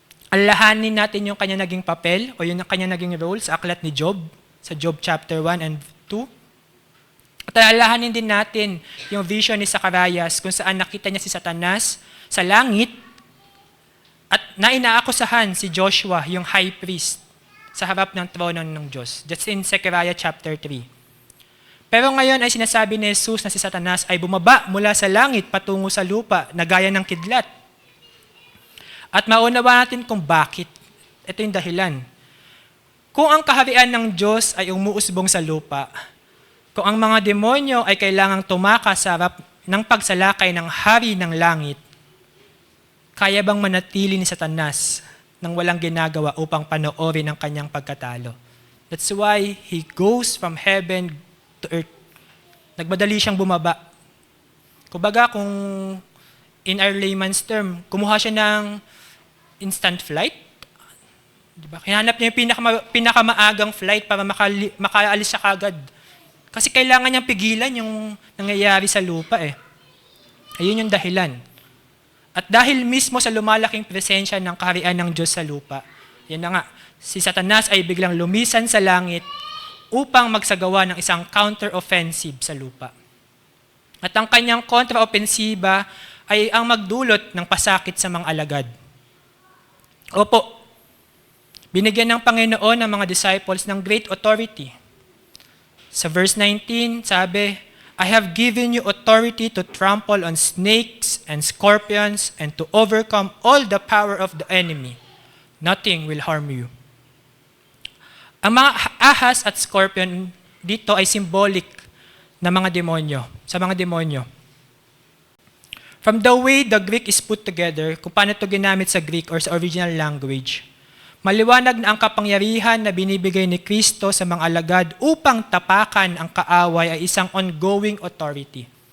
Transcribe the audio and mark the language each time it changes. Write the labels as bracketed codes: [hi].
[tl] Alalahanin natin yung kanya naging papel o yung kanya naging role sa aklat ni Job, sa Job chapter 1 and 2. At alalahanin din natin yung vision ni Zacarias kung saan nakita niya si Satanas sa langit at nainaakusahan si Joshua, yung high priest, sa harap ng trono ng Diyos. [en] That's in Zechariah chapter 3. [tl] Pero ngayon ay sinasabi ni Jesus na si Satanas ay bumaba mula sa langit patungo sa lupa na gaya ng kidlat. At maunawa natin kung bakit. Ito yung dahilan. Kung ang kaharian ng Diyos ay umuusbong sa lupa, kung ang mga demonyo ay kailangang tumakas sa harap ng pagsalakay ng hari ng langit, kaya bang manatili ni Satanas nang walang ginagawa upang panoorin ang kanyang pagkatalo? [en] That's why he goes from heaven to earth. [tl] Nagmadali siyang bumaba. Kumbaga, kung [en] in our layman's term, [tl] kumuha siya ng instant flight. Diba? Hinanap niya yung pinakamaagang flight para makaalis siya kagad. Kasi kailangan niyang pigilan yung nangyayari sa lupa eh. Ayun yung dahilan. At dahil mismo sa lumalaking presensya ng kaharian ng Diyos sa lupa, yan na nga, si Satanas ay biglang lumisan sa langit upang magsagawa ng isang counter-offensive sa lupa. At ang kanyang kontra-offensiba ay ang magdulot ng pasakit sa mga alagad. Opo, binigyan ng Panginoon ng mga disciples ng great authority. Sa verse 19, sabi, [en] I have given you authority to trample on snakes and scorpions and to overcome all the power of the enemy. Nothing will harm you. [tl] Ang mga ahas at scorpion dito ay symbolic na mga demonyo, sa mga demonyo. [en] From the way the Greek is put together, [tl] kung paano ito ginamit sa Greek or sa original language, maliwanag na ang kapangyarihan na binibigay ni Kristo sa mga alagad upang tapakan ang kaaway ay isang ongoing authority.